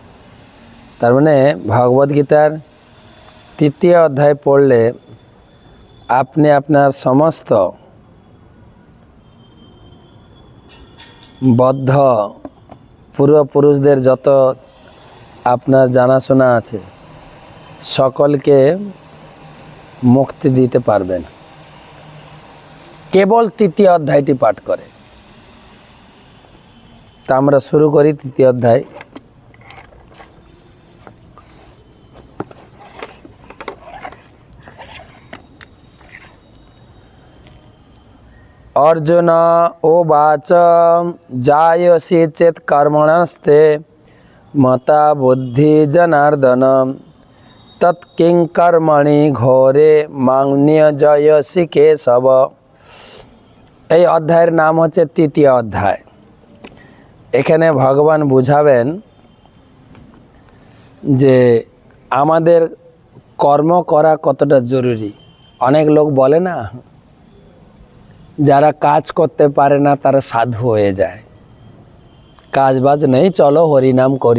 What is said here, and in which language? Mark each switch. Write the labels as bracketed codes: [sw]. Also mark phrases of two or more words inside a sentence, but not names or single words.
[bn] তার মানে ভগবদ্গীতার 3য় অধ্যায় পড়লে আপনি আপনার সমস্ত বদ্ধ পূর্বপুরুষদের যত আপনার জানাশোনা আছে সকলকে মুক্তি দিতে পারবেন কেবল 3য় অধ্যায়টি পাঠ করে। তা আমরা শুরু করি 3য় অধ্যায়। [sa] अर्जुन उवाच जायसि चेत् कर्मणस्ते मता बुद्धि जनार्दन तत्किं कर्मणि घोरे मां नियोजयसि केशव। [bn] এই অধ্যায়ের নাম হচ্ছে 3য় অধ্যায়। এখানে ভগবান বুঝাবেন যে আমাদের কর্ম করা কতটা জরুরি। অনেক লোক বলে না, যারা কাজ করতে পারে না তারা সাধু হয়ে যায়, কাজ বাজ নেই, চলো হরিনাম করি।